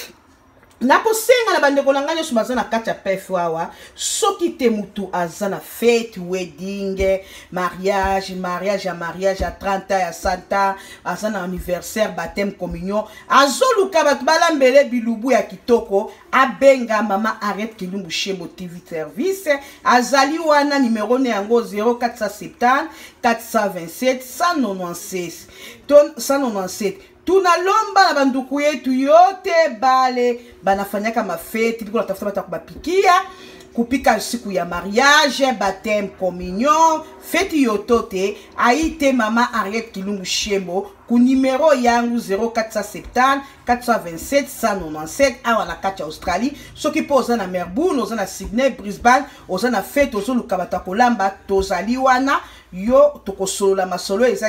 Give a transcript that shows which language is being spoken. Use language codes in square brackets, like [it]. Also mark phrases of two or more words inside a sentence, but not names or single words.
[ln] na kosenga na bandeko na ngani sobaza na kati ya pef wawa soki te mutu azana fête wedding mariage ya 30 ya santa azana [fr] anniversaire baptême communion [ln] azoluka batu balambele bilubu ya kitoko abenga mama Henriette Kilimbushembo TV service azali wana numéro ne yango 0470 [sw] 427 197 tunalomba na banduku yetu yote bale banafanyaka mafeti biko natafuta bata kubapikia kupika siku ya [fr] mariage baptême communion [sw] feti yotote aite mama Henriette Kilimbushembo ku numéro yangu 0470 427 197 awa [ln] na kati ya Australie soki po oza na Melbourne oza na Sydney Brisbane oza na feti ozoluka bata kolamba tozali wana yo tokosolola masolo eza